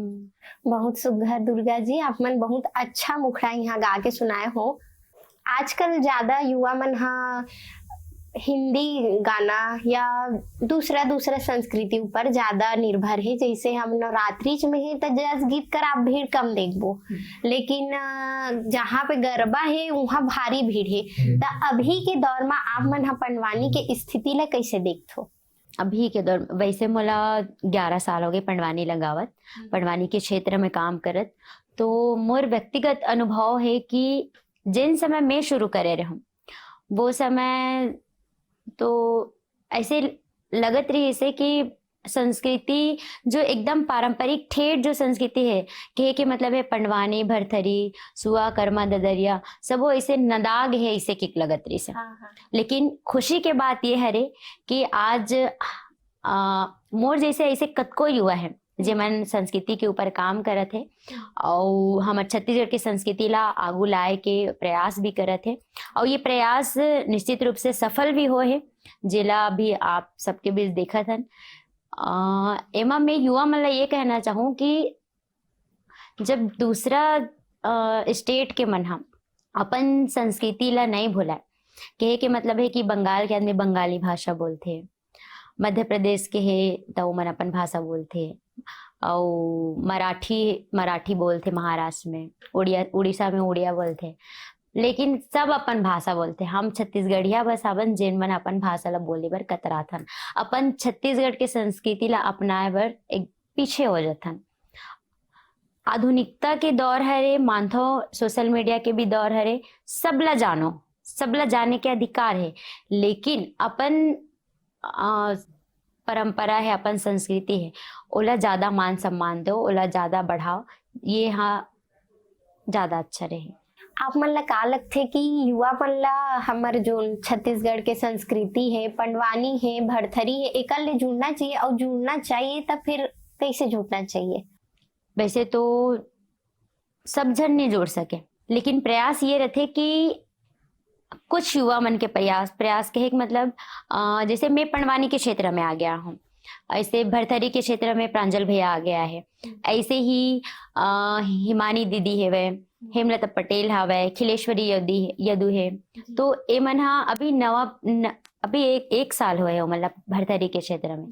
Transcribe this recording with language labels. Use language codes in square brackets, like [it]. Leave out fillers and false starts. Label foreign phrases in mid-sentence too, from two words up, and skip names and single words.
[hne] बहुत सुघर दुर्गा जी, आप मन बहुत अच्छा मुखड़ा यहाँ गा के सुनाए हो। आजकल ज्यादा युवा मन हाँ हिंदी गाना या दूसरा संस्कृति ऊपर ज्यादा निर्भर है। जैसे हम नवरात्रि में है तो जस गीत कर आप भीड़ कम देखबो, लेकिन जहाँ पे गरबा है वहाँ भारी भीड़ है। तो अभी के दौर में आप मन हाँ पंडवानी के स्थिति ला कैसे देखथो? अभी के दौर वैसे मोला 11 साल हो गए पंडवानी लगावत, पंडवानी के क्षेत्र में काम करत। तो मोर व्यक्तिगत अनुभव है कि जिन समय मैं शुरू करे रहूं वो समय तो ऐसे लगत रही ऐसे कि संस्कृति जो एकदम पारंपरिक ठेठ जो संस्कृति है कि मतलब है पंडवानी भरथरी सुआ कर्मा ददरिया सब वो ऐसे नदाग है ऐसे किक लगत रही से। लेकिन खुशी के बात ये है रे कि आज मोर जैसे ऐसे कतको युवा है जेमन संस्कृति के ऊपर काम करत है और हमार छत्तीसगढ़ के संस्कृति ला आगू लाए के प्रयास भी करत है। और ये प्रयास निश्चित रूप से सफल भी हो है, जिला भी आप सबके बीच देखा था। एमा मैं युवा मन ला ये कहना चाहूँ कि जब दूसरा स्टेट के मन हम अपन संस्कृति ला नहीं भुलाए, कहे के मतलब है कि बंगाल के आदमी बंगाली भाषा बोलते, मध्य प्रदेश के है तो मन अपन भाषा बोलते, और मराठी बोलते महाराष्ट्र में, उड़ीसा में उड़िया बोलते, लेकिन सब अपन भाषा बोलते। हम छत्तीसगढ़िया बस अपन जेन मन अपन भाषा ला बोले बर कतराथन, अपन छत्तीसगढ़ के संस्कृति ला अपनाए बर एक पीछे हो जाथन। आधुनिकता के दौर हरे मानथो [en] social media [hne] के भी दौर हरे सबला जानो सबला जाने के अधिकार है, लेकिन अपन परंपरा है, अपन संस्कृति है, ओला ज्यादा मान सम्मान दो, ओला ज्यादा बढ़ाओ, ये हाँ ज्यादा अच्छा रहे। आप मन ला का लगथे कि युवा मन ला हमर जो छत्तीसगढ़ के संस्कृति है, पंडवानी है, भरथरी है, एकर ले जुड़ना चाहिए, और जुड़ना चाहिए तब फिर कैसे जुड़ना चाहिए? वैसे तो सब जन नहीं जोड़ सके, लेकिन प्रयास ये रहते कि कुछ युवा मन के प्रयास प्रयास के मतलब जैसे मैं पंडवानी के क्षेत्र में आ गया हूँ, ऐसे भरथरी के क्षेत्र में प्रांजल भैया आ गया है, ऐसे ही हिमानी दीदी है, वह हेमलता पटेल हवै, खिलेश्वरी यदु है, तो ए मन हा अभी अभी एक साल हुए हो मतलब भरथरी के क्षेत्र में।